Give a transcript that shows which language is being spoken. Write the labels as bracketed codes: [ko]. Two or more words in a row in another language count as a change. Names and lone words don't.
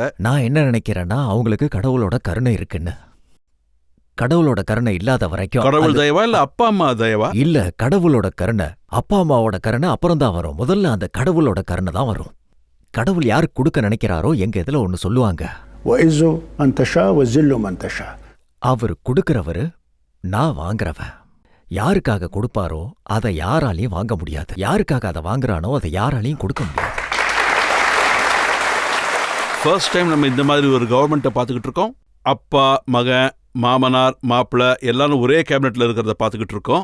[ta] நான் என்ன நினைக்கிறேன்னா, அவங்களுக்கு கடவுளோட கருணை இருக்குன்னு. கடவுளோட கருணை இல்லாத வரைக்கும். கடவுள் தயவா இல்ல அப்பா அம்மா தயவா? இல்ல, கடவுளோட கருணை. அப்பா அம்மாவோட கருணை அப்புறம் தான் வரும். முதல்ல அந்த கடவுளோட கருணை தான் வரும். கடவுள் யாருக்கு கொடுக்க நினைக்கிறாரோ எங்க இதுல ஒன்னு சொல்லுவாங்க, [ar] وَإِزُّ مَن تَشَاءُ وَذِلُّ مَن تَشَاءُ. [ta] அவர் கொடுக்கிறவரு, நான் வாங்குறவன். யாருக்காக கொடுப்பாரோ அதை யாராலையும் வாங்க முடியாது. யாருக்காக அதை வாங்குறானோ அதை யாராலையும் கொடுக்க முடியாது. [en] first time [ta] நம்ம இந்த மாதிரி ஒரு கவர்மெண்ட்டை பார்த்துக்கிட்டு இருக்கோம். அப்பா மகன் மாமனார் மாப்பிள்ள எல்லாரும் ஒரே கேபினெட்ல இருக்கிறத பார்த்துக்கிட்டு இருக்கோம்.